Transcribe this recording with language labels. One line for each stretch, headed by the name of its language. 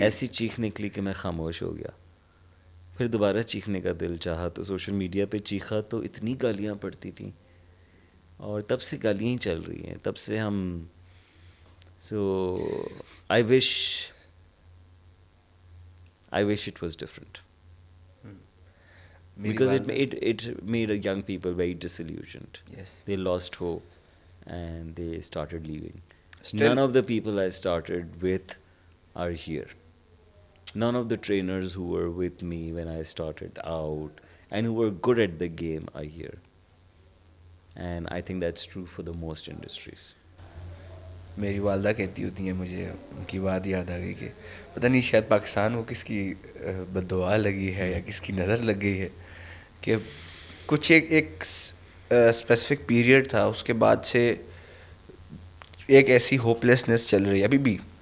Urdu: ایسی چیخ نکلی کہ میں خاموش ہو گیا. پھر دوبارہ چیخنے کا دل چاہا تو سوشل میڈیا پہ چیخا تو اتنی گالیاں پڑتی تھیں, اور تب سے گالیاں ہی چل رہی ہیں. تب سے ہم
English: So I wish it was different. Because it made young people very disillusioned. Yes. They lost hope and they started leaving. Still, none of the people I started with are here. None of the trainers who were with me when I started out and who were good at the game are here. And I think that's true for the most industries.
Urdu: میری والدہ کہتی ہوتی ہیں, مجھے ان کی بات یاد آ گئی کہ پتہ نہیں شاید پاکستان کو کس کی بد دعا لگی ہے یا کس کی نظر لگ گئی ہے کہ کچھ ایک اسپیسیفک پیریڈ تھا, اس کے بعد سے ایک ایسی ہوپلیسنس چل رہی ہے ابھی بھی.